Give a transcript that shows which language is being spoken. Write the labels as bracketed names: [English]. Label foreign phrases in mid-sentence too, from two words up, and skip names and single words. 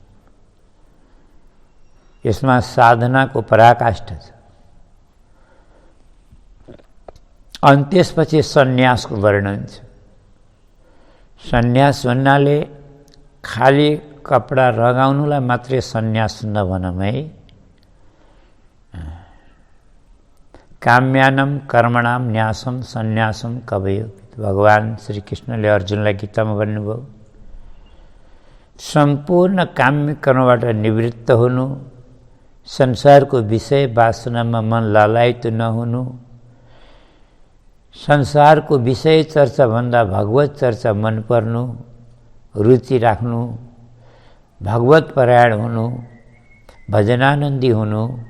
[Nepali] यसमा साधनाको पराकाष्ठा छ। अनि त्यसपछि सन्यासको वर्णन छ। सन्यास भन्नाले खाली कपडा लगाउनुलाई मात्रै सन्यास नभनौँ है, [Sanskrit] काम्यानम कर्मणाम न्यासम सन्यासम कवयो। [Nepali] भगवान श्री कृष्णले अर्जुनलाई गीतामा भन्नुभयो, सम्पूर्ण काम्य कर्मबाट निवृत्त हुनु, संसारको विषय वासनामा मन लालायित नहुनु, संसारको विषय चर्चाभन्दा भगवत चर्चा मन पर्नु, रुचि राख्नु, भगवत परायण हुनु, भजनानन्दी हुनु,